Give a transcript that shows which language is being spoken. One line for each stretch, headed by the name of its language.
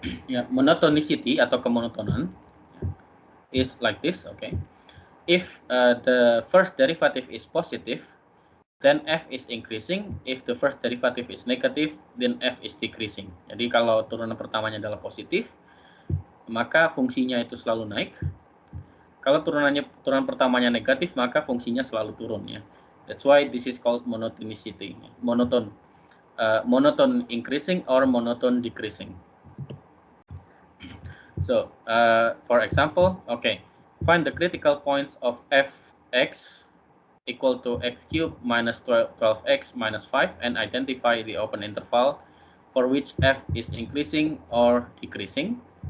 English: Yeah, monotonicity
Indonesian: atau kemonotonan
English: is like this. Okay. If the first derivative is positive, then f is increasing. If the first derivative is negative, then f is decreasing.
Indonesian: Jadi kalau turunan pertamanya adalah positif, maka fungsinya itu selalu naik. Kalau turunan pertamanya negatif, maka fungsinya selalu turun ya.
English: That's why this is called monotonicity. Monotone increasing or monotone decreasing. So, for example, okay, find the critical points of fx equal to x cubed minus 12x minus 5 and identify the open interval for which f is increasing or decreasing.